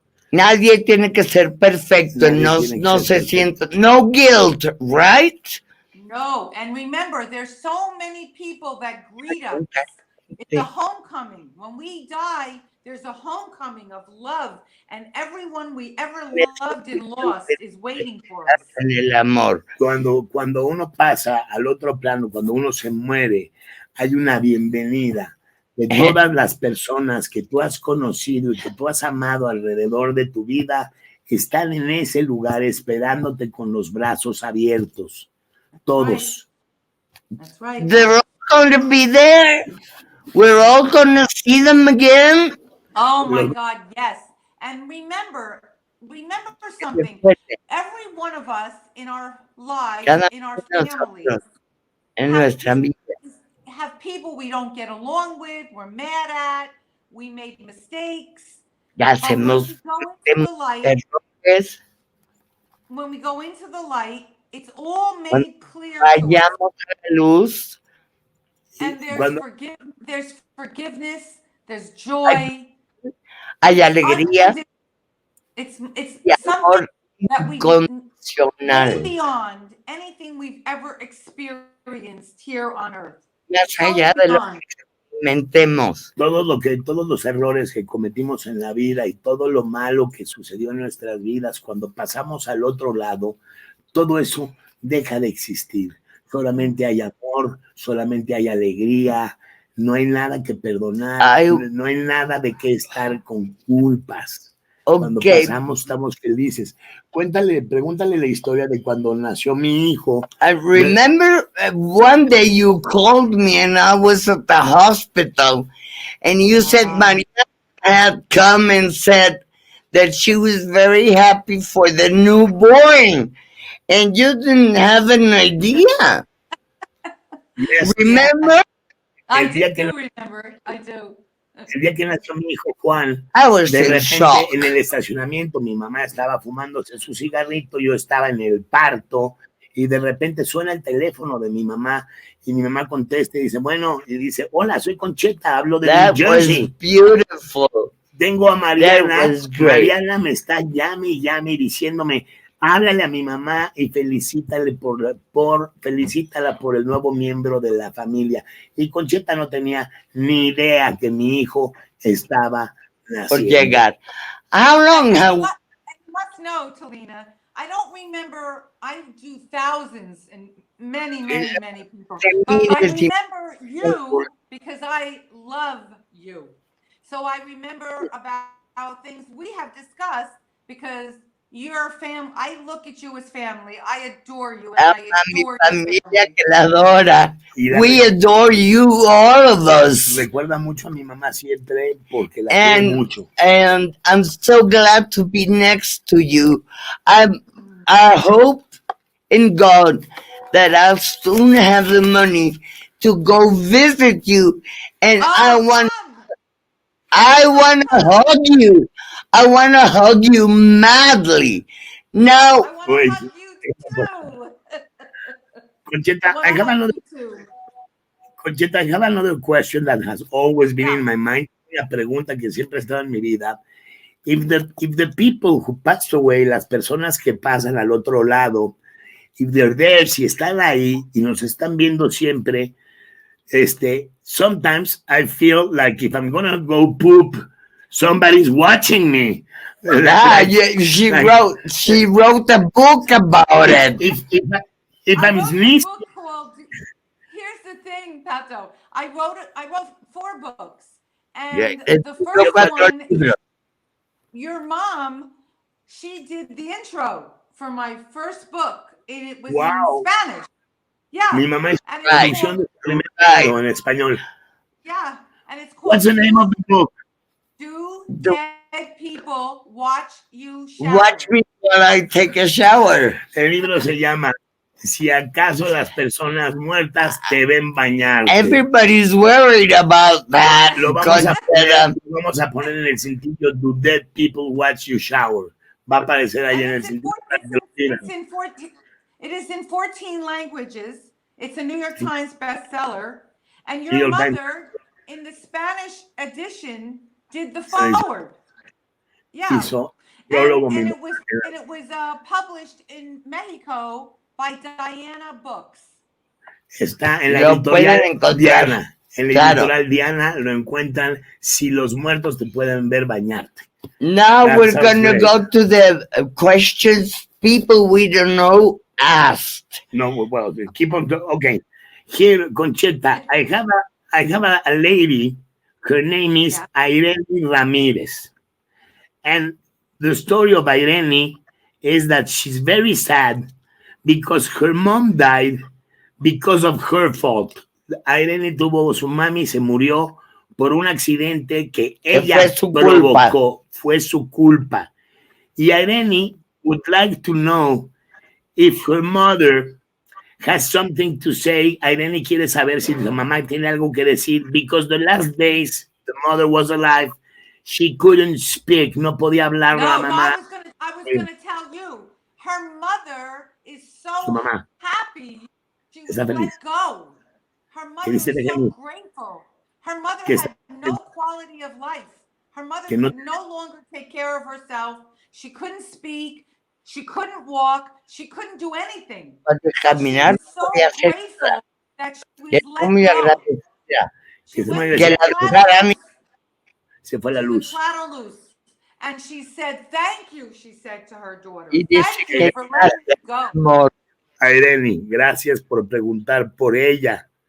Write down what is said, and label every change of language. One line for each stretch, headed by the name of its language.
Spanish: Nadie tiene que ser perfecto. No se sienta.
English: No guilt, right? No, and remember, there's so many people that greet us. It's a homecoming. When we die, there's a homecoming of love, and everyone we ever loved and lost is waiting for us.
Spanish: En el amor. Cuando uno pasa al otro plano, cuando uno se muere, hay una bienvenida de todas las personas que tú has conocido y que tú has amado alrededor de tu vida, están en ese lugar esperándote con los brazos abiertos. Todos.
English: That's right. They're all going to be there. We're all going to see them again. Oh my God, yes. And remember something. Every one of us in our lives, in our families, have people we don't get along with, we're mad at, we made mistakes. When we go into the light, it's all made clear to us. And there's forgiveness, there's joy.
Spanish: Hay alegría.
English: It's something that we go beyond anything we've ever experienced here on earth.
Spanish: Más allá de lo que experimentemos. Todos los errores que cometimos en la vida y todo lo malo que sucedió en nuestras vidas, cuando pasamos al otro lado, todo eso deja de existir. Solamente hay amor, solamente hay alegría, no hay nada que perdonar, no hay nada de qué estar con culpas. Cuando pasamos estamos felices. Pregúntale la historia de cuando nació mi hijo.
English: I remember one day you called me and I was at the hospital and you said Mariana had come and said that she was very happy for the newborn and you didn't have an idea. Yes. Remember? I do.
Spanish: El día que nació mi hijo Juan, de repente en el estacionamiento, mi mamá estaba fumándose su cigarrito, yo estaba en el parto y de repente suena el teléfono de mi mamá y mi mamá contesta y dice, bueno, y dice, hola, soy Concetta, hablo de New Jersey.
English: Was beautiful.
Spanish: Tengo a Mariana.
English: That was great.
Spanish: Mariana me está llame y llame diciéndome, háblale a mi mamá y felicítala por el nuevo miembro de la familia. Y Concetta no tenía ni idea que mi hijo estaba naciendo. Por llegar.
English: How long have... You must know, Talina, I don't remember, I do thousands and many people. But I remember you because I love you. So I remember about things we have discussed because you're family. I look at you as family. I adore you. And I adore
Spanish: mi familia que la adora.
English: We adore you, all of us.
Spanish: Recuerda mucho a mi mamá siempre porque la quiere mucho.
English: And I'm so glad to be next to you. I hope in God that I'll soon have the money to go visit you. And I want to hug you. I want to hug you madly. Now, I want to hug you too. Concetta, I have another question that has always been in my mind.
Spanish: Una pregunta que siempre ha estado en mi vida.
English: If the people who passed away,
Spanish: las personas que pasan al otro lado,
English: if they're there,
Spanish: si están ahí y nos están viendo siempre,
English: sometimes I feel like if I'm gonna go poop, somebody's watching me. She wrote a book about it. If I'm sneezing. Here's the thing, Pato. I wrote 4 books, and the first one, your mom, she did the intro for my first book. It was in Spanish. Yeah.
Spanish: Mi mamá es traducción de en español.
English: Yeah, and it's called. What's the name of the book? Do dead people watch you shower? Watch me while I take a shower.
Spanish: El libro se llama Si acaso las personas muertas te ven bañar.
English: Everybody's worried about that.
Spanish: Lo vamos a poner en el cintillo
English: Do dead people watch you shower.
Spanish: Va a aparecer ahí en el cintillo.
English: It is in 14 languages. It's a New York Times bestseller. And your mother, in the Spanish edition, did the forward. Yeah. And it was published in Mexico by Diana Books.
Spanish: Está en la editorial Diana. En la editorial Diana lo encuentran Si los muertos te pueden ver bañarte.
English: Now we're going to go to the questions people we don't know asked. No, well, keep on. Okay. Here, Concetta, I have a lady. Her name is Irene Ramirez. And the story of Irene is that she's very sad because her mom died because of her fault.
Spanish: Irene su mami se murió por un accidente que ella provocó. Fue su culpa.
English: Y Irene would like to know if her mother has something to say.
Spanish: Irene quiere saber si su mamá tiene algo que decir,
English: because the last days the mother was alive, she couldn't speak,
Spanish: no podía hablar la mamá.
English: I was going to tell you, her mother is so happy she let go. Her mother is so grateful. Her mother had no quality of life. Her mother could no longer take care of herself. She couldn't speak. She couldn't walk. She couldn't do anything.
Spanish: Caminar,
English: she was so grateful that she was let go.
Spanish: Se fue la luz.
English: And she said, thank you, she said to her daughter. Thank you for letting me go.
Spanish: Irene, gracias por preguntar por ella.